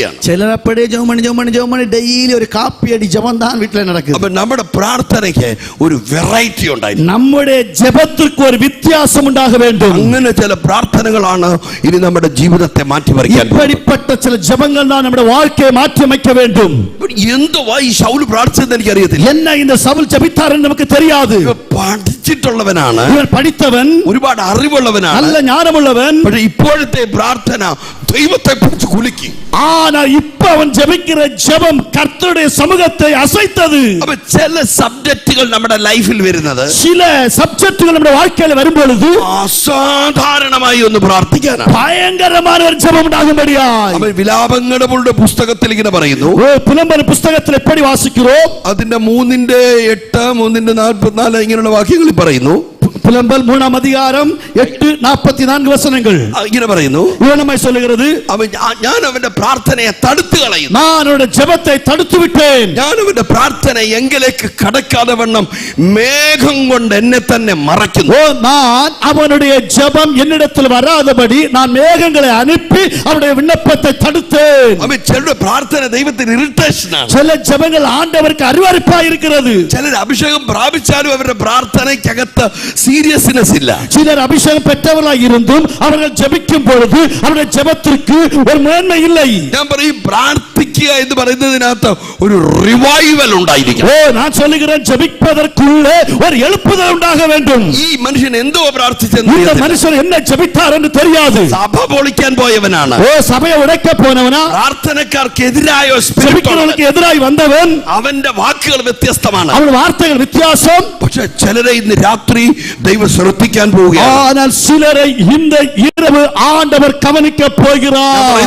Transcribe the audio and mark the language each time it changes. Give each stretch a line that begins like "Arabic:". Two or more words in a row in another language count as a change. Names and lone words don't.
Tamil: சிலர் அப்படியே ஜெபம் பண்ணி டெய்லி ஒரு காப்பி அடி ஜெபம் தான் வீட்ல நடக்குது.
Malayalam: അപ്പൊ നമ്മുടെ പ്രാർത്ഥനയ്ക്ക് ഒരു വെറൈറ്റി ഉണ്ടായി.
Tamil: நம்முடைய ஜெபத்திற்கு ஒரு வித்தியாசம் உண்டாக வேண்டும்.
Malayalam: അങ്ങനെ ചില പ്രാർത്ഥനകളാണ് ഇനി നമ്മുടെ ജീവിതത്തെ മാറ്റിമറിക്കാൻ.
Tamil: இப்படிப்பட்ட சில ஜெபங்கள் தான் நம்முடைய வாழ்க்கையை மாற்றி அமைக்க வேண்டும்.
Malayalam: എന്തുവാ ഈ ശൗൽ പ്രാർത്ഥിച്ചതെന്ന് എനിക്കറിയത്തില്ല.
Tamil: என்ன இந்த சவுல் ஜெபித்தார் என்று நமக்கு தெரியாது.
Malayalam: പഠിച്ചിട്ടുള്ളവനാണ്,
Tamil: இவன் படித்தவன்,
Malayalam: ഒരുപാട് അറിവുള്ളവനാണ്,
Tamil: நல்ல ஞானமுள்ளவன்.
Malayalam: പക്ഷേ ഇപ്പോഴത്തെ പ്രാർത്ഥന ദൈവത്തെ പിടിച്ച് കുലുക്കി.
Tamil: ஆனால் இப்ப அவன் ஜெபிக்கிற ஜெபம் கர்த்தருடைய சமூகத்தை அசைத்தது.
Malayalam: അപ്പൊ ചില സബ്ജക്റ്റുകൾ നമ്മുടെ ലൈഫിൽ വരുന്നത്,
Tamil: சில சப்ஜெக்டுகள் நம்முடைய வாழ்க்கையில வரும் பொழுது
Malayalam: അസാധാരണമായി ഒന്ന് പ്രാർത്ഥിക്കാനാണ്.
Tamil: பயங்கரமான ஒரு ஜெபம் உண்டாகும்படியாய்.
Malayalam: അപ്പൊ വിലാപങ്ങളുടെ പുസ്തകത്തിൽ ഇങ്ങനെ പറയുന്നു.
Tamil: புலம்பல் புஸ்தகத்தில் எப்படி வாசிக்கிறோம்?
Malayalam: അതിന്റെ 3:8 3:44 ഇങ്ങനെയുള്ള വാക്യങ്ങളിൽ പറയുന്നു.
Tamil: புலம்பல் 3ஆம் அதிகாரம் 8:44 வசனங்கள்
Malayalam: ഇങ്ങനെ പറയുന്നു.
Tamil: இவனமாய் சொல்லுகிறது,
Malayalam: ഞാൻ അവന്റെ പ്രാർത്ഥനയെ തടുത്തു കളയുന്നു.
Tamil: நான் அவனுடைய ஜெபத்தை தடுத்து விட்டேன்.
Malayalam: ഞാൻ അവന്റെ പ്രാർത്ഥന എങ്കിലേക്ക് കടക്കാതെ വണ്ണം മേഘം കൊണ്ട് എന്നെ തന്നെ മറയ്ക്കുന്നു.
Tamil: ஓ நான் அவனுடைய ஜெபம் என்னிடத்தில் வராதபடி நான் மேகங்களை அனுப்பி அவனுடைய விண்ணப்பத்தை தடுத்தேன்.
Malayalam: അപ്പൊ ചിലരുടെ പ്രാർത്ഥന ദൈവത്തിന് ഇറിറ്റേഷൻ ആണ്.
Tamil: சில ஜெபங்கள் ஆண்டவருக்கு அருவருப்பாய் இருக்கிறது.
Malayalam: ചിലർ അഭിഷേകം പ്രാപിച്ചാലും അവരുടെ പ്രാർത്ഥനയ്ക്കകത്ത് സീരിയസ്നെസ് ഇല്ല.
Tamil: சிலர் அபிஷேகம் பெற்றவர்களாய் இருந்தும் அவர்கள் ஜெபிக்கும் பொழுது அவருடைய ஜெபத்திற்கு ஒரு மேன்மை இல்லை.
Malayalam: ഞാൻ പറയും, പ്രാർത്ഥിക്കുക എന്ന് പറയുന്നതിനകത്ത് ഒരു റിവൈവൽ ഉണ്ടായിരിക്കും.
Tamil: ஓ நான் சொல்லுகிறேன், ஜெபிப்பதற்குள்ளே ஒரு எழுப்புதல் உண்டாக வேண்டும்.
Malayalam: ഈ മനുഷ്യൻ എന്തോ പ്രാർത്ഥിച്ചെന്ന്
Tamil: இந்த மனுஷன் என்ன ஜெபித்தார் என்று தெரியாது.
Malayalam: സഭ പൊളിക്കാൻ പോയവനാണ്.
Tamil: ஓ சபையை உடைக்க போனவனா,
Malayalam: പ്രാർത്ഥനക്കാർക്ക് എതിരായ
Tamil: ஜெபிக்கிறவனுக்கு எதிராய் வந்தவன்.
Malayalam: അവന്റെ വാക്കുകൾ വ്യത്യസ്തമാണ്.
Tamil: அவன் வார்த்தைகள் வித்தியாசம்.
Malayalam: പക്ഷെ ചിലരെ ഇന്ന് രാത്രി ദൈവം ശ്രദ്ധിക്കാൻ പോവുകയാണ്.
Tamil: ஆனால் சிலரை இந்த இரவு ஆண்டவர் கவனிக்க போகிறார்.